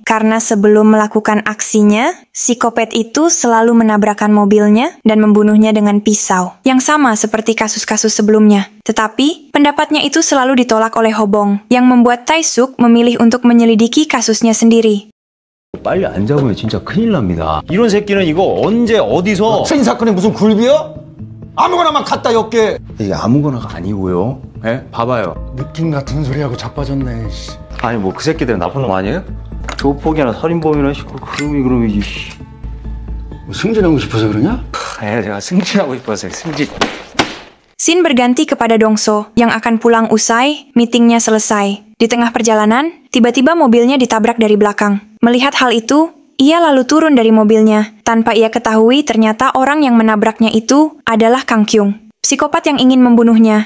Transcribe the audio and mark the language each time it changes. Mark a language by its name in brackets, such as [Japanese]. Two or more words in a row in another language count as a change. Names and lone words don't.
[Indonesian] Karena sebelum melakukan aksinya, psikopat itu selalu menabrakkan mobilnya dan membunuhnya dengan pisau. Yang sama seperti kasus-kasus sebelumnya. Tetapi, pendapatnya itu selalu ditolak oleh Hobong, yang membuat Tae-suk memilih untuk menyelidiki kasusnya sendiri. [Korean] 빨리 안 잡으면 진짜 큰일 납니다. 이런 새끼는 이거 언제 어디서 살인 사건에 무슨 굴비야? 아무거나 막 갖다 엮게. 이게 아무거나가 아니고요. 예? 봐봐요. 느낌 같은 소리하고 자빠졌네. 아니 뭐 그 새끼들은 나쁜 놈 아니에요? 조폭이나 살인범이나 그럼이지. 승진하고 싶어서 그러냐? 예, 제가 승진하고 싶어서요. 승진. [Indonesian] Scene berganti kepada Dong-so yang akan pulang usai meetingnya selesai. Di tengah perjalanan, tiba-tiba mobilnya ditabrak dari belakang. Melihat hal itu, ia lalu turun dari mobilnya. Tanpa ia ketahui, ternyata orang yang menabraknya itu adalah Kang Kyung, psikopat yang ingin membunuhnya.